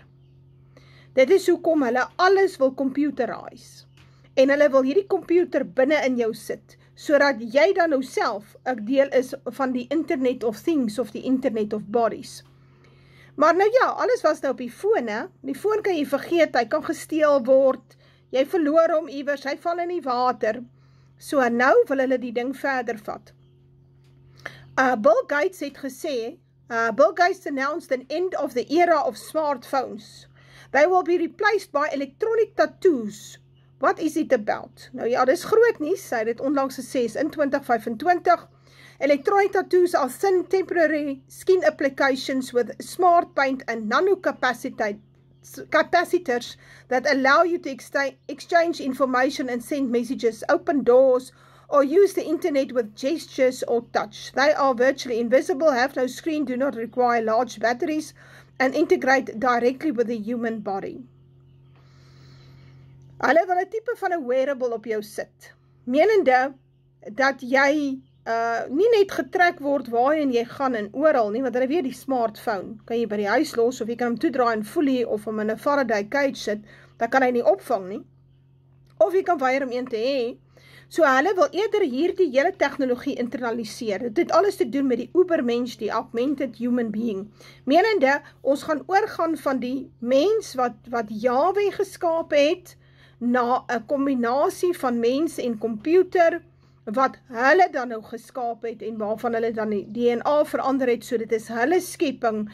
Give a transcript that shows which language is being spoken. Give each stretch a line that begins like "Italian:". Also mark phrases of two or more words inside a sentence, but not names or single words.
Afrikaans: Dit is hoekom hulle alles wil computerize, en hulle wil hierdie komputer binne in jou sit, sodat jy dan nou self 'n deel is van die
English: Internet of Things
Afrikaans: of die
English: Internet of Bodies.
Afrikaans: Maar nou ja, alles was nou op die foon, hè? Die foon kan jy vergeet, hy kan gesteel word, jy verloor hom iewers, hy val in die water. So nou wil hulle die ding verder vat. Bill Gates het gesê,
English: Bill Gates announced an end of the era of smartphones. They will be replaced by electronic tattoos. What is it about?
Afrikaans: Nou ja, dis groot nuus, hy het dit onlangs gesê in 2025.
English: Electronic tattoos are thin temporary skin applications with smart paint and capacitors that allow you to exchange information and send messages, open doors, or use the internet with gestures or touch. They are virtually invisible, have no screen, do not require large batteries, and integrate directly with the human body.
Afrikaans: Hulle wil 'n tipe van 'n wearable op jou sit, menende dat jy nie net getrek word waarheen jy gaan en oral nie, want hulle weet die smartphone kan jy by die huis los, of jy kan hom toedraai en folie, of hom in 'n Faraday cage sit, dan kan hy nie opvang nie, of jy kan weier om een te hê. So hulle wil eerder hierdie hele tegnologie internaliseer. Dit het alles te doen met die ubermensch, die
English: augmented human being.
Afrikaans: Menende, ons gaan oorgaan van die mens wat Yahweh geskaap het, na 'n kombinasie van mens en komputer, wat hulle dan nou geskaap het, en waarvan hulle dan die DNA verander het, so dit is hulle skepping.